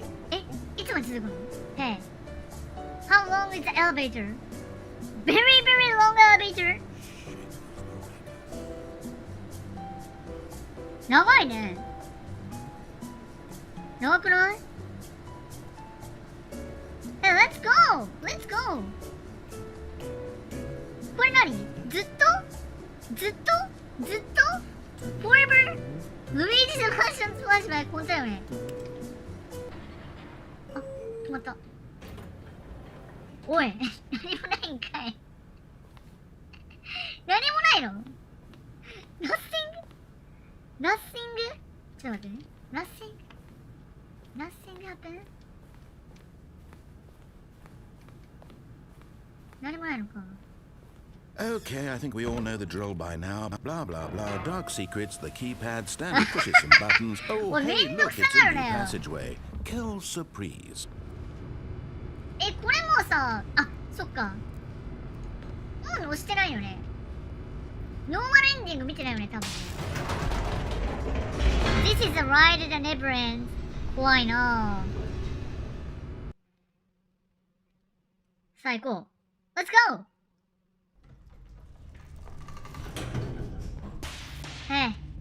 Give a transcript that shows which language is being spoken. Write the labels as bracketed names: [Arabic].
[Japanese] え、いつまで続くの [English] Hey. How long is the elevator? Very, very long elevator. [Japanese] 長いね。長くない [English] Hey, let's go! Let's go! [Japanese] これ何ずっとずっとずっと [English] Forever? [Japanese] ルイージのファッションスプラッシュバック本当だよね。あ、止まった。おい、何もないんかい。何もないの ? [English] Nothing? Nothing? [Japanese] ちょっと待ってね。 [English] Nothing? Nothing happened? [Japanese] 何もないのか。 [English] Okay, I think we all know the drill by now. Blah, blah, blah. Dark secrets, the keypad, Stanley pushes some buttons. Oh, Well, hey, maybe look, it's it's a new there now. passageway. [French] Quelle surprise. [Japanese] え、これもうさ、あ、そっか。もう押してないよね。ノーマルエンディング見てないよね、多分。 [English] This is a ride that never ends. [Japanese] 怖いなぁ。さあ行こう。 [English] Let's go! Hey.